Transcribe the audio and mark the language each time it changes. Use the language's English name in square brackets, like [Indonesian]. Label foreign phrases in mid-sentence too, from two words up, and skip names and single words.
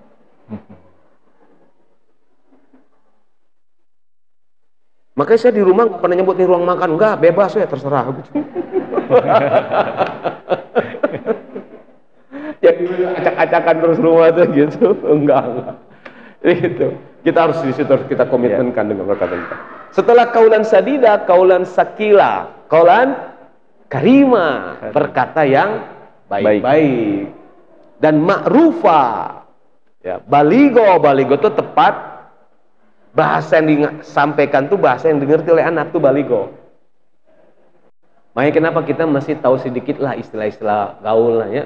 [Indonesian] Makanya saya di rumah nggak pernah nyebut ini ruang makan. Enggak, bebas ya, terserah. Jadi acak-acakan terus rumah tuh gitu. Enggak. Itu. Kita harus di situ kita komitmenkan dengan perkataan kita. Setelah [Arabic] قولا سديدا، قولا ثقيلا، قولا كريما, [Indonesian] berkata yang baik-baik. Dan ma'rufa. Ya, baligo itu tepat. Bahasa yang disampaikan tuh bahasa yang dimengerti oleh anak tuh baligo. Makanya kenapa kita masih tahu sedikit lah istilah-istilah gaul lah ya.